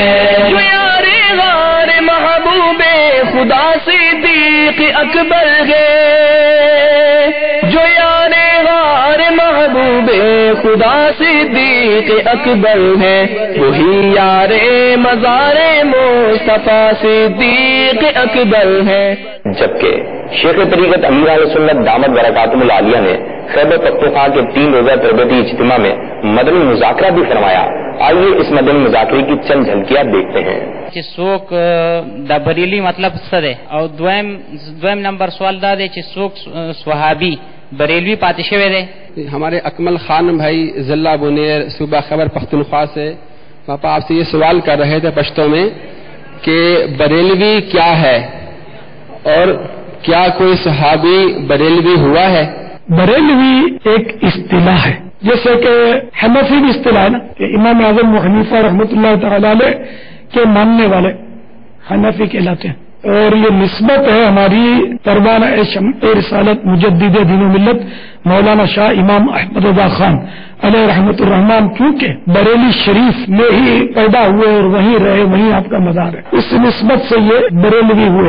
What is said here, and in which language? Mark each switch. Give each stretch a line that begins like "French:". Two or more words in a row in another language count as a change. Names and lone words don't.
Urdu: جو یار غار محبوب خدا صدیق اکبر ہے، جو یار غار محبوب خدا صدیق اکبر ہے، وہی یار مزار مصطفیٰ صدیق اکبر ہے۔ جبکہ شیخ طریقت امیر اہل سنت
Arabic: دامت برکاتہم العالیہ
Urdu: نے خیبر پختونخوا کے 3 روزہ تربیتی اجتماع میں مدنی مذاکرہ بھی فرمایا۔ آئیے اس مدنی مذاکرے کی چند جھلکیاں دیکھتے ہیں۔
Pashto: چې څوک د بریلی مطلب څه دی، او دویم نمبر سوال دا دی چې څوک صحابی بریلوی پاتې شوی دی۔
Urdu: ہمارے اکمل خان بھائی ضلع بنیر صوبہ خیبر پختونخوا سے باپا آپ سے یہ سوال کر رہے تھے پشتو میں کہ بریلوی کیا ہے اور کیا کوئی صحابی بریلوی ہوا ہے؟ بریلوی ایک اصطلاح ہے، جیسے کہ حنفی بھی اصطلاح ہے نا، کہ امام اعظم ابو حنیفہ
Arabic: رحمۃ اللہ تعالی علیہ
Urdu: کے ماننے والے حنفی کہلاتے ہیں، اور یہ نسبت ہے ہماری پروانہ شمع رسالت مجدد دین و ملت مولانا شاہ امام احمد رضا خان
Arabic: علیہ رحمۃ الرحمان،
Urdu: کیونکہ بریلی شریف میں ہی پیدا ہوئے اور وہیں رہے، وہیں آپ کا مزار ہے، اس نسبت سے یہ بریلوی ہوئے۔